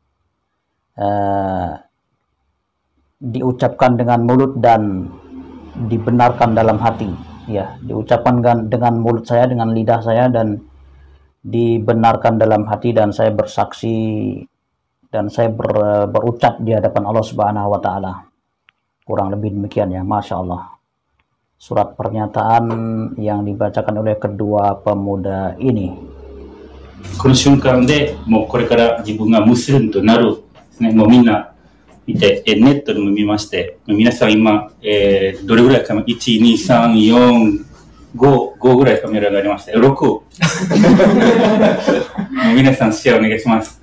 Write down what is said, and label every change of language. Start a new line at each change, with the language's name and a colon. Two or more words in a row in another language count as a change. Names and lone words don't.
Indonesian: diucapkan dengan mulut dan dibenarkan dalam hati ya, diucapkan dengan mulut saya, dengan lidah saya, dan dibenarkan dalam hati, dan saya bersaksi dan saya berucap di hadapan
Arabic: الله سبحانه وتعالى.
Indonesian: Kurang lebih demikian ya,
Arabic: ما شاء الله.
Indonesian: Surat pernyataan yang dibacakan oleh kedua pemuda ini.
Japanese: この瞬間でもうこれから自分がムスリムとなるですね。もうみんな見て、ネットでも見まして、皆さん今、どれぐらいか、1、2、3、4、5ぐらいカメラがありまして、6。もう皆さんシェアお願いします。